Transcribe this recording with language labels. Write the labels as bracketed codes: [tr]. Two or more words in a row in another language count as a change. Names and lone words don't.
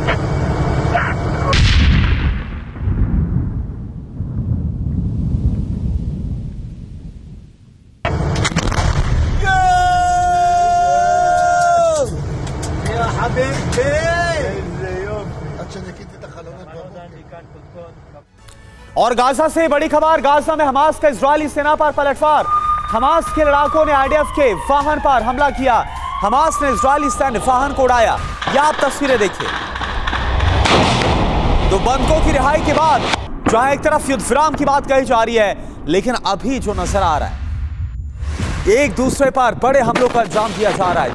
[he] יא חביבי! איזה יופי. עד שניקיתי את החלונות בבוקר. [hi] और गाजा से बड़ी खबर, गाजा में हमास का इजरायली सेना पर पलटवार। हमास के लड़ाकों ने आईडीएफ के वाहन पर हमला किया। हमास ने इजरायली सैन्य वाहन को उड़ाया। यह आप तस्वीरें देखिए। तो बंधकों की रिहाई के बाद जहां एक तरफ युद्ध विराम की बात कही जा रही है, लेकिन अभी जो नजर आ रहा है, एक दूसरे पर बड़े हमलों का अंजाम दिया जा रहा है।